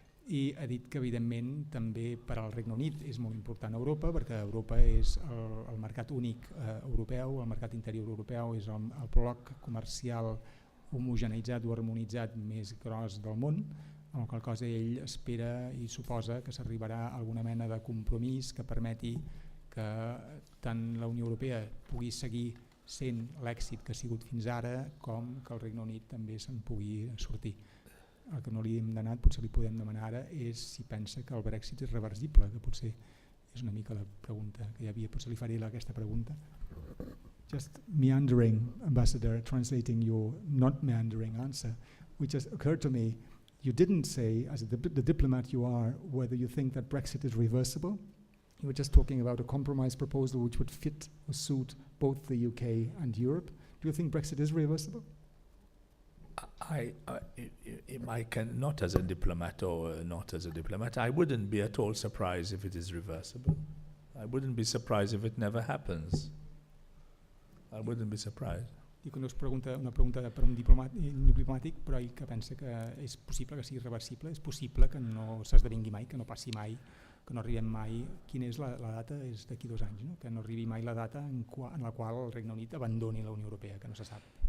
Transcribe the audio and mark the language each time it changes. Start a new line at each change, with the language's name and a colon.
Catalan: i ha dit que evidentment també per al Regne Unit és molt important Europa, perquè Europa és el mercat únic europeu, el mercat interior europeu és el bloc comercial homogeneitzat o harmonitzat més gros del món, amb la qual cosa ell espera i suposa que s'arribarà a alguna mena de compromís que permeti que tant la Unió Europea pugui seguir sent l'èxit que ha sigut fins ara com que el Regne Unit també se'n pugui sortir. El que no li hem demanat, potser li podem demanar ara, és si pensa que el Brexit és reversible, que potser és una mica la pregunta que hi havia, potser li faré aquesta pregunta.
English: Just meandering, Ambassador, translating your not meandering answer, which just occurred to me, you didn't say, as the diplomat you are, whether you think that Brexit is reversible. You were just talking about a compromise proposal which would fit or suit both the UK and Europe. Do you think Brexit is reversible? I can, not as a diplomat or not as a diplomat, I wouldn't be at all surprised if it is reversible. I wouldn't be surprised if it never happens. I wouldn't be surprised.
Catalan: Dic que no és una pregunta per un diplomàtic, però ell que pensa que és possible que sigui reversible, és possible que no s'esdevingui mai, que no passi mai, que no arribem mai. Quina és la data? És d'aquí 2 anys, no? Que no arribi mai la data en la qual el Regne Unit abandoni la Unió Europea, que no se sap.